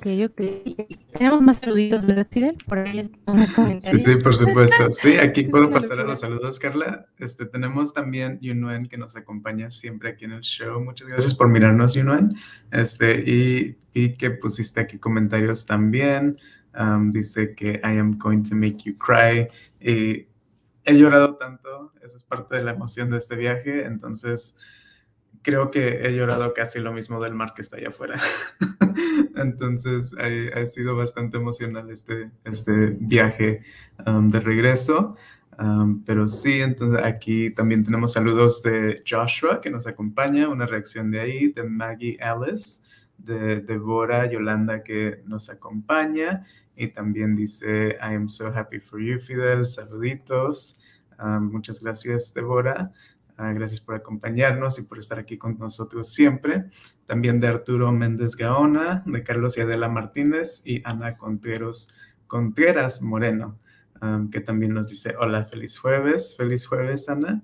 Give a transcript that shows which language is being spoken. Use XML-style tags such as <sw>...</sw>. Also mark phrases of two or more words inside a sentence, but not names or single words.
<es>Tenemos más saluditos, ¿verdad, Fidel? Por ahí unos comentarios. Sí, por supuesto. Sí, aquí Es puedo una pasar a locura. los saludos, Carla. Tenemos también Yunuen que nos acompaña siempre aquí en el show. Muchas gracias por mirarnos, Yunuen. Y que pusiste aquí comentarios también. Dice que</es> <en>I am going to make you cry.</en> <es>Y he llorado tanto, eso es parte de la emoción de este viaje, entonces creo que he llorado casi lo mismo del mar que está allá afuera. Entonces ha sido bastante emocional este viaje de regreso. Pero sí, entonces aquí también tenemos saludos de Joshua que nos acompaña, una reacción de ahí, de Maggie Alice, de Deborah Yolanda que nos acompaña y también dice</es> <en>I am so happy for you,</en> <es>Fidel, saluditos. Muchas gracias, Deborah. Gracias por acompañarnos y por estar aquí con nosotros siempre. También de Arturo Méndez Gaona, de Carlos y Adela Martínez y Ana Contreras Moreno, que también nos dice, hola, feliz jueves, Ana.</es>